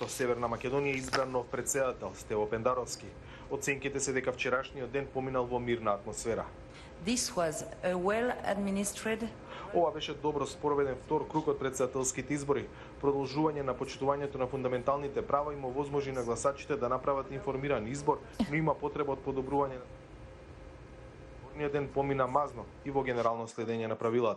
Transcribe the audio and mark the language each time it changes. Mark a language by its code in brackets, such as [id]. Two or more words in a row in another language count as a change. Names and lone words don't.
[mk] Северна Македонија избран нов председател Стево Пендаровски. Оценките се дека вчерашниот ден поминал во мирна атмосфера. [en] This was a well administered. [mk] Ова беше добро спороведен втор круг од председателските избори. Продолжување на почитувањето на фундаменталните права им овозможи на гласачите да направат информиран избор, но има потреба од подобрување. Изборниот ден помина мазно и во генерално следење на правилата.